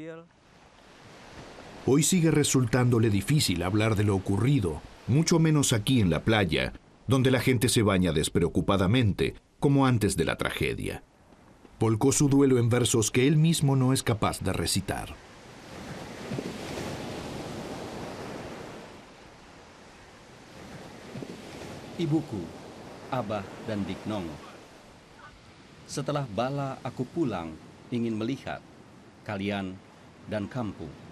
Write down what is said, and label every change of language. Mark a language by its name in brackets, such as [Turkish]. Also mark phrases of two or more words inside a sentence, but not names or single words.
[Spanish] Hoy sigue resultándole difícil hablar de lo ocurrido, mucho menos aquí en la playa, donde la gente se baña despreocupadamente, como antes de la tragedia. Volcó su duelo en versos que él mismo no es capaz de recitar. [Indonesian] Ibuku, Abah dan Dik Nong. Setelah bala aku pulang, ingin melihat kalian dan kampung.